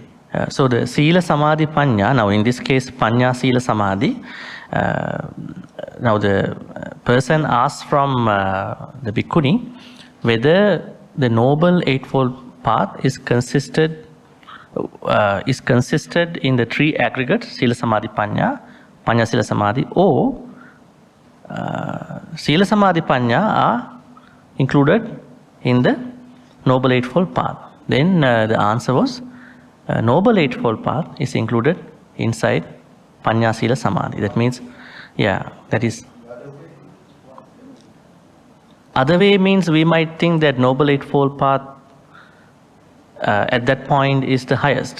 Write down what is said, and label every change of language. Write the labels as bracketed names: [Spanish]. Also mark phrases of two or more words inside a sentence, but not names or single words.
[English] So the [Pali] Sila, Samadhi, Panya, [English] now in this case [Pali] Panya, Sila, Samadhi, [English] now the person asks from the Bhikkhuni whether the Noble Eightfold Path is consisted in the 3 aggregates, [Pali] Sila, Samadhi, Panya, Panya, Sila, Samadhi, or Sila, Samadhi, Panya [English] are included in the Noble Eightfold Path. Then the answer was Noble Eightfold Path is included inside [Pali] Panya, Sila, Samadhi. [English] That means, yeah, that is. Other way means we might think that Noble Eightfold Path at that point is the highest.